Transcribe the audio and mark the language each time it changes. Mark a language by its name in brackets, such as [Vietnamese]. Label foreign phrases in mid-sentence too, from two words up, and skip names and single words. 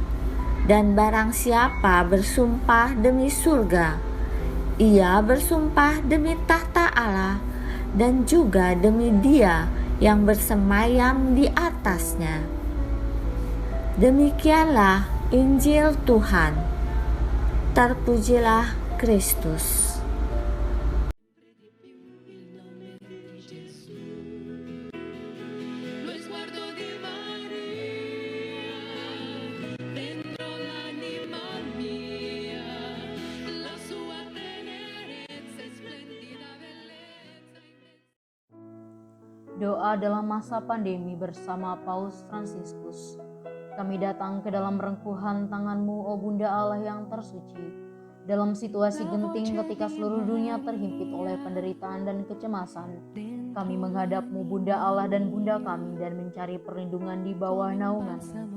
[Indonesian] Dan barang siapa bersumpah demi surga, Ia bersumpah demi tahta Allah dan juga demi Dia yang bersemayam di atasnya. Demikianlah Injil Tuhan. Terpujilah Kristus. [Italian] Lo sguardo di Maria dentro l'anima mia, la sua tenerezza e splendida bellezza. [Indonesian] Doa dalam masa pandemi bersama Paus Fransiskus. Kami datang ke dalam rengkuhan tangan-Mu, O Bunda Allah yang tersuci. Dalam situasi genting ketika seluruh dunia terhimpit oleh penderitaan dan kecemasan, kami menghadap-Mu, Bunda Allah dan Bunda kami, dan mencari perlindungan di bawah naungan-Mu.